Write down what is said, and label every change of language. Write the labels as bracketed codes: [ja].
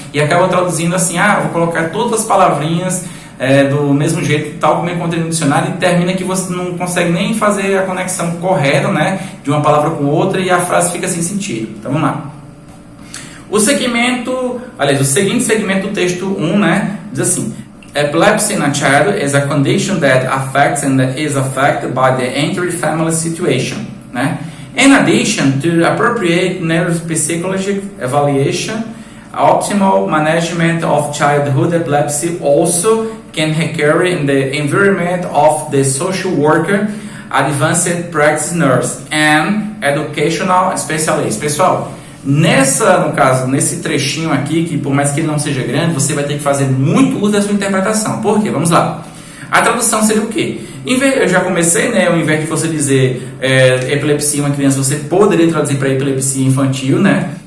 [pt] E acabam traduzindo assim, vou colocar todas as palavrinhas do mesmo jeito, tal como encontrei no dicionário, e termina que você não consegue nem fazer a conexão correta, né? De uma palavra com outra e a frase fica sem sentido. Então vamos lá. O seguinte segmento do texto 1, né? Diz assim: [en] Epilepsy in a child is a condition that affects and is affected by the entire family situation. [pt] Né? [en] In addition to appropriate neuropsychological evaluation, optimal management of childhood epilepsy also can occur in the environment of the social worker, advanced practice nurse, and educational specialist. [pt] Pessoal, nesse trechinho aqui, que por mais que ele não seja grande, você vai ter que fazer muito uso da sua interpretação. Por quê? Vamos lá. A tradução seria o quê? Eu já comecei, né? Ao invés de você dizer epilepsia em uma criança, você poderia traduzir para epilepsia infantil, né?